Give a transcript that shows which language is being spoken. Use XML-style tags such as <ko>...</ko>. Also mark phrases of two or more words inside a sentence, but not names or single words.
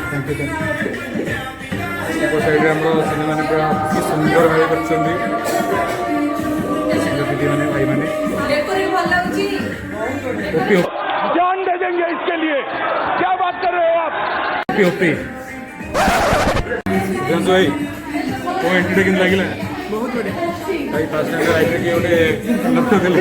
<or>ସେପଟ ସାଇଡ଼୍ରେ ଆମର ସେମାନେ ପୁରା କି ସୁନ୍ଦର ଭାବେ କରିଛନ୍ତି ଦିଦିମାନେ ଭାଇମାନେ।</or> <hi>जान दे देंगे इसके लिए, क्या बात कर रहे हो आप?</hi> <or>ओपी ओपी ଭାଇ କୋ ଏଣ୍ଟ୍ରିଟା କେମିତି ଲାଗିଲା? ବହୁତ ବଢ଼ିଆ। ଭାଇ</or> <en>first time lifeରେ</en> <or>କିଏ ଗୋଟେ ଲକ୍ଷ୍ୟ ଦେଲେ।</or>